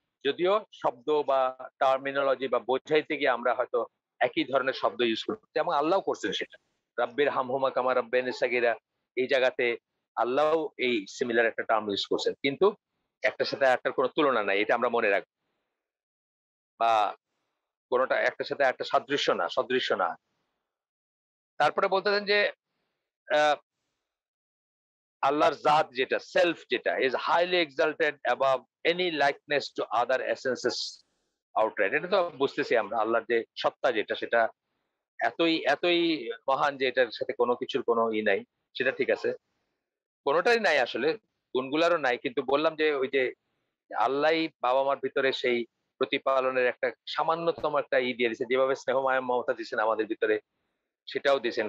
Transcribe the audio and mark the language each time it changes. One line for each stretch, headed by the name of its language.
Bangla: যদিও শব্দ বা টার্মিনোলজি বা বোঝাইতে গিয়ে আমরা হয়তো একই ধরনের শব্দ ইউজ করছি, যেমন আল্লাহ করছেন সেটা,
Arabic: রাব্বির হামহুমা কামা রাব্বায়ানি সাগীরা,
Bangla: এই জায়গাতে আল্লাহ এই সিমিলার একটা টার্ম ইউজ করছেন, কিন্তু একটার সাথে একটার কোনো তুলনা নাই, এটা আমরা মনে রাখবো। বা কোনোটা একটার সাথে একটা সদৃশ্য না। তারপরে বলতেছেন যে আল্লাহর জাত যেটা,
English: Self যেটা, is highly exalted above any likeness to other essences outright.
Bangla: এটা তো বুঝতেছি আমরা, আল্লাহর যে সত্তা যেটা, সেটা এতই এতই মহান যে এটার সাথে কোনো কিছুর কোনো নাই, সেটা ঠিক আছে। কোনোটাই নাই আসলে, গুণগুলারও নাই, কিন্তু বললাম যে ওই যে আল্লাহই বাবা মার ভিতরে সেই প্রতিপালনের একটা সামান্যতম একটা দিয়ে দিয়েছে, যেভাবে স্নেহ মায়া মমতা দিয়েছেন আমাদের ভিতরে, সেটাও দিয়েছেন।